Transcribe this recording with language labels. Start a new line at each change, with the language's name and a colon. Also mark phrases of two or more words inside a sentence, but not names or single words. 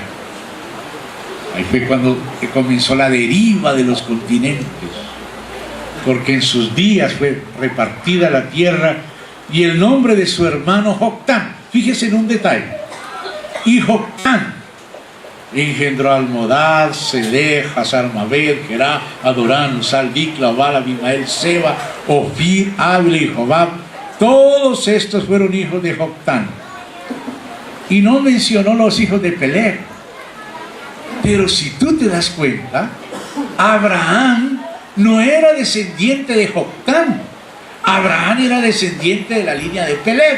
Spanish: Ahí fue cuando comenzó la deriva de los continentes, porque en sus días fue repartida la tierra. Y el nombre de su hermano Joctán, fíjese en un detalle, y Joctán engendró a Almodad, Sedej, Hazarmaved, Gerá, Adorán, Uzal, Dicla, Obal, Abimael, Seba, Ofir, Ávila y Jobab. Todos estos fueron hijos de Joctán. Y no mencionó los hijos de Peleg. Pero si tú te das cuenta, Abraham no era descendiente de Joctán. Abraham era descendiente de la línea de Peleg.